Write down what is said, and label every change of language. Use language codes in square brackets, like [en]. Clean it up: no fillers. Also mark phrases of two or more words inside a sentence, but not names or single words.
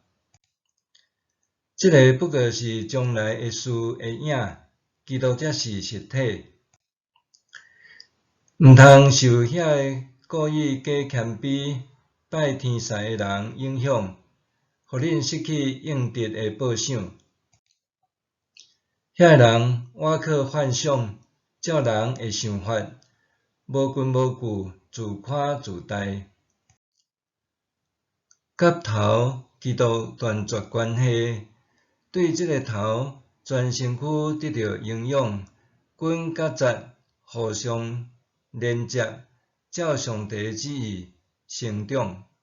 [nan] 这个不过是将来的事的影，基督才是实体。毋通受遐个故意假谦卑、拜天使的人影响，互恁失去应得的报赏。遐个人倚靠幻想，照人的想法，无根无据，自夸自大。甲头基督断绝关系，对即个头全身躯得到营养，筋甲节互相连接，照上帝的旨意成长。